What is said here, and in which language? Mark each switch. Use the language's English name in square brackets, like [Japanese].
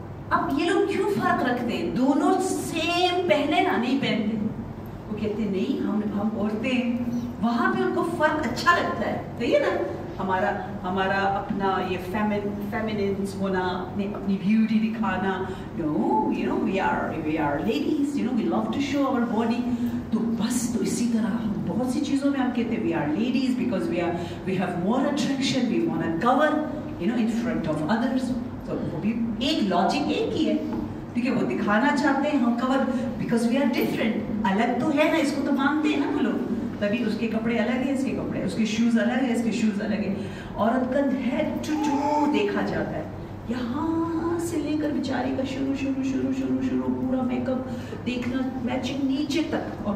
[Urdu] اب یہ لوگ کیوں فرق رکھتے ہیں؟ دونوں سیم پہنے نا, نہیں پہنتے. وہ کہتے نہیں, ہم عورتیں, وہاں پہ ان کو فرق اچھا لگتا ہے. صحیح ہے نا, ہمارا اپنا یہ فیمیننس ہونا, اپنی بیوٹی دکھانا. [English] No, we are ladies, we love to show our body. [Urdu] تو بس تو اسی طرح بہت سی چیزوں میں ہم کہتے ہیں [English] we are ladies because we have more attraction, we want to cover, in front of others. [Urdu] تو وہ بھی ایک لاجک ایک ہی ہے, ٹھیک ہے. وہ دکھانا چاہتے ہیں ہم کور [English] because we are different. [Urdu] الگ تو ہے نا, اس کو تو مانتے ہیں نا وہ لوگ. تبھی اس کے کپڑے الگ ہیں, اس کے کپڑے, اس کے شوز الگ ہیں, اس کے شوز الگ ہیں. عورت کا ہیڈ ٹو ٹو دیکھا جاتا ہے, یہاں سے لے کر بیچاری کا شروع پورا میک اپ دیکھنا, میچنگ نیچے تک.